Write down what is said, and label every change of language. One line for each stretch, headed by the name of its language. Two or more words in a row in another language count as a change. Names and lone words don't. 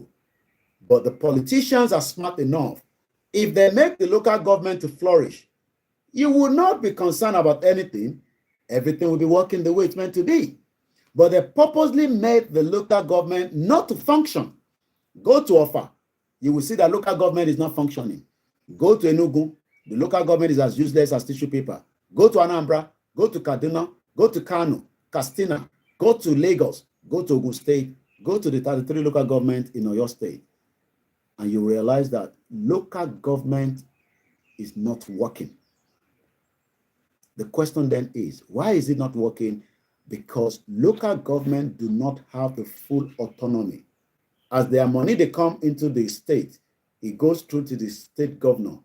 English: But the politicians are smart enough. If they make the local government to flourish, you will not be concerned about anything. Everything will be working the way it's meant to be. But they purposely made the local government not to function. Go to Offa, you will see that local government is not functioning. Go to Enugu, the local government is as useless as tissue paper. Go to Anambra, go to Kaduna, go to Kano, Katsina, go to Lagos, go to Ogun State, go to the 33 local government in Oyo State, and you realize that local government is not working. The question then is, why is it not working? Because local government do not have the full autonomy. As their money, they come into the state, it goes through to the state governor.